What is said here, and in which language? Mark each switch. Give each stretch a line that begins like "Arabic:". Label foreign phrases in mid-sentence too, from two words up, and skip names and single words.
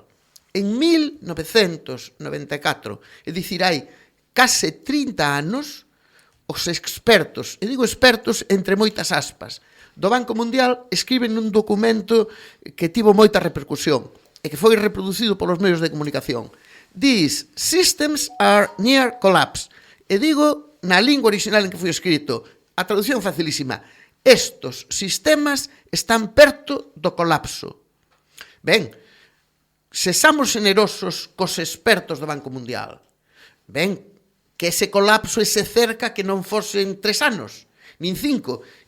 Galician: En 1994, é dicir, hai case 30 anos, os expertos, e digo expertos entre moitas aspas, do Banco Mundial escriben un documento que tivo moita repercusión e que foi reproducido polos medios de comunicación.
English: These systems are near collapse.
Galician: E digo na lingua original en que foi escrito, a traducción facilísima, estos sistemas están perto do colapso. Ben, sexamos generosos cos expertos do Banco Mundial. Ben, que ese colapso ese cerca que non fosen 3 anos, nin 5.